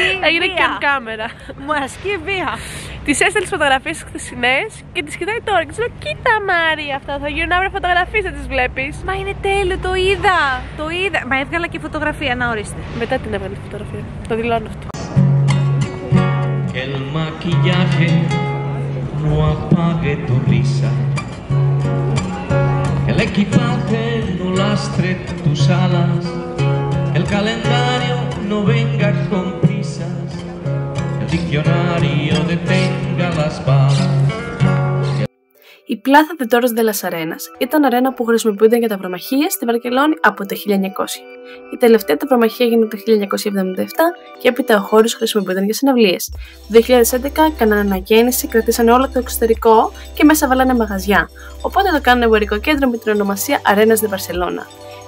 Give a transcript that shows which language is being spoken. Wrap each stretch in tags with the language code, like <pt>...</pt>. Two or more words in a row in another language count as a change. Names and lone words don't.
<el>έγινε βία. και κάμερα. Μου ασκεί βία. Της έστειλε τις φωτογραφίες χθεσινές και τις κοιτάει τώρα και της λέω κοίτα Μάρια, αυτά θα γίνουν αύριο φωτογραφίες, θα τις βλέπεις. Μα είναι τέλειο, το είδα, το είδα. Μα έβγαλα και φωτογραφία, να ορίστε. Μετά την έβγαλε τη φωτογραφία, το δηλώνω αυτό.</el> <es>No apague tu risa, el equipaje no lastre tus alas, el calendario no venga con prisas, el diccionario detenga las balas.</es> <el>Η Πλάθα de Toros de las Arenas ήταν αρένα που χρησιμοποιούνταν για τα βρομαχίες στη Βαρκελόνη από το 1900. Η τελευταία ταυρομαχία έγινε το 1977 και έπειτα ο χώρος χρησιμοποιούνταν για συναυλίες. Το 2011 κάνανε ανακαίνιση, κρατήσανε όλο το εξωτερικό και μέσα βάλανε μαγαζιά. Οπότε το κάνανε εμπορικό κέντρο με την ονομασία Arenas de Barcelona.</el>